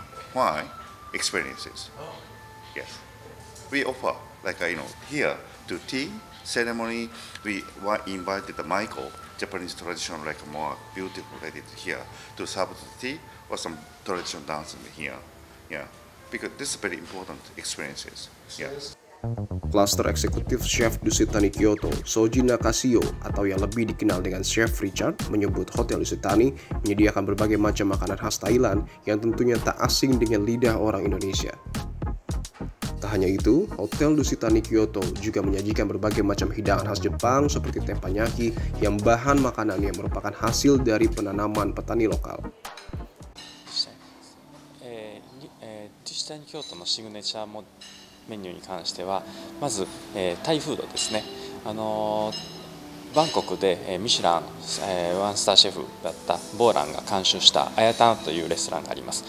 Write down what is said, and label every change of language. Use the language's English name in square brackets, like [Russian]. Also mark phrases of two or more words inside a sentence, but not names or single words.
[English] Why? Experiences. Yes, we offer here. To tea ceremony, we were invited the Michael, Japanese traditional more beautiful lady here to serve the tea or some traditional dance in here. Yeah, because this is very important experiences. Yeah. [Indonesian] Cluster Eksekutif Chef Dusitani Kyoto, Soji Nakashio atau yang lebih dikenal dengan Chef Richard, menyebut Hotel Dusitani menyediakan berbagai macam makanan khas Thailand yang tentunya tak asing dengan lidah orang Indonesia. Tak hanya itu, Hotel Dusitani Kyoto juga menyajikan berbagai macam hidangan khas Jepang seperti teppanyaki yang bahan makanannya merupakan hasil dari penanaman petani lokal. [Japanese] デュシタニ京都のシグネチャーメニューに関してはまず、タイフードですね。バンコクでミシュラン、ワンスターシェフだったボーランが監修したアヤタンというレストランがあります。